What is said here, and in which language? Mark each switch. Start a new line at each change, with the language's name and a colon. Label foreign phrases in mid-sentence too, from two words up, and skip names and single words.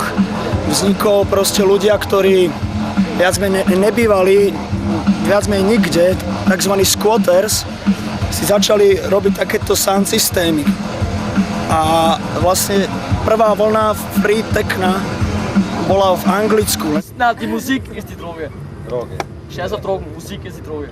Slovak: Vznikol proste ľudia, ktorí viac menej nebývali viac menej nikde, takzvaní squatters, si začali robiť takéto sound systémy. A vlastne prvá vlna free techna bola v Anglicku.
German: Na, die Musik ist die Droge. Droge. Scheiß auf Drogen, Musik ist die Droge.